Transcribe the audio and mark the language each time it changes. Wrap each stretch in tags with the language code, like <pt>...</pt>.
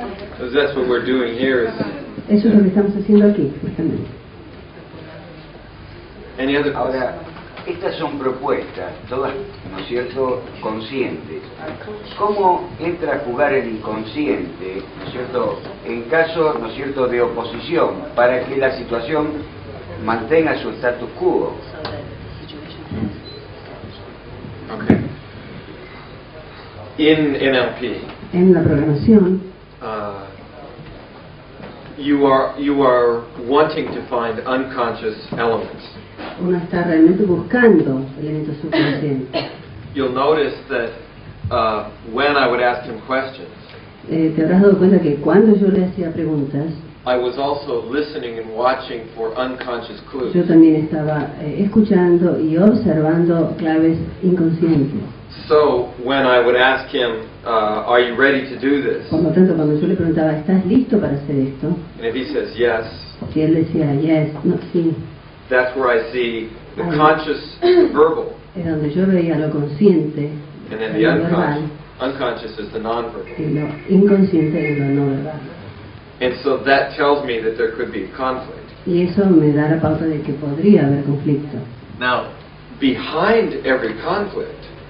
<en>Because that's what we're doing here.</en> <es>Eso es lo que estamos haciendo aquí, justamente.</es> <en>Any other</en> <es>Ahora, estas son propuestas, todas, ¿no es cierto?, conscientes. ¿Cómo entra a jugar el inconsciente, ¿no es cierto?, en caso, ¿no es cierto?, de oposición, para que la situación mantenga su status quo?</es> <en>Okay. In NLP,</en> <es>en la programación,</es> <en>you are wanting to find unconscious elements.</en> <es>Uno está realmente buscando elementos subconscientes.</es> <en>You'll notice that when I would ask him questions,</en> <es>te habrás dado cuenta que cuando yo le hacía preguntas,</es> <en>I was also listening and watching for unconscious clues.</en> <es>Yo también estaba escuchando y observando claves inconscientes.</es> <en>So when I would ask him, "Are you ready to do this?"</en> <es>Por lo tanto, cuando yo le preguntaba, ¿estás listo para hacer esto?</es> <en>And if he says yes,</en> <es>si él decía yes, no, sí.</es> <en>That's where I see the conscious, the verbal.</en> <es>Es donde yo veía lo consciente,</es> <en>and then</en> <es>lo</es> <en>the</en> <es>verbal,</es> <en>unconscious is the nonverbal.</en> <es>y lo inconsciente es lo no verbal.</es> <en>And so that tells me that there could be conflict.</en> <es>Y eso me da la pauta de que podría haber conflicto.</es> <en>Now, behind every conflict,</en>